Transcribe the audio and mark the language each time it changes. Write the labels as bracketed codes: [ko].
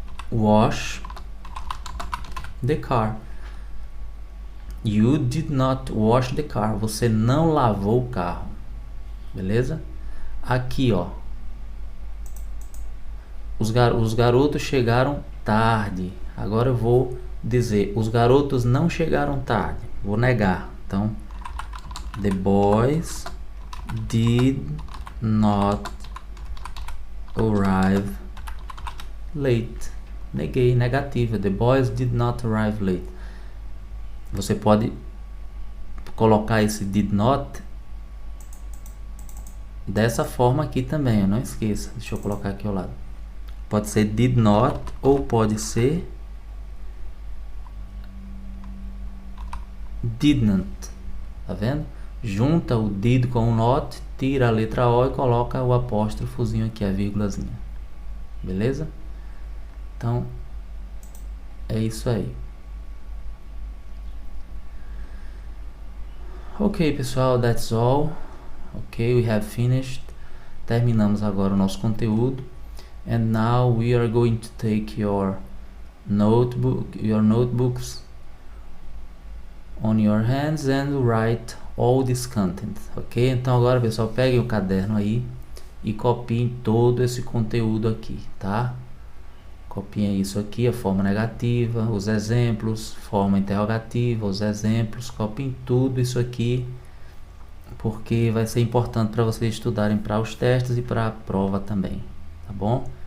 [en] Wash the car. You did not wash the car. [pt] Você não lavou o carro. Beleza? Aqui, ó. Os garotos chegaram tarde. Agora eu vou dizer, os garotos não chegaram tarde. Vou negar. [en] Então, the boys did not arrive late. [pt] Neguei, negativa. [en] The boys did not arrive late. [pt] Você pode colocar esse did not dessa forma aqui também, não esqueça. Deixa eu colocar aqui ao lado. Pode ser did not ou pode ser didn't. Tá vendo? Junta o did com o not, tira a letra O e coloca o apóstrofozinho aqui, a vírgulazinha. Beleza? Então, é isso aí. [en] Ok, pessoal, that's all. Ok, we have finished. [pt] Terminamos agora o nosso conteúdo. [en] And now we are going to take your notebooks on your hands and write all this content. Ok? [pt] Então agora, pessoal, peguem o caderno aí e copiem todo esse conteúdo aqui, tá? Copiem isso aqui, a forma negativa, os exemplos, forma interrogativa, os exemplos, copiem tudo isso aqui, porque vai ser importante para vocês estudarem para os testes e para a prova também, tá bom?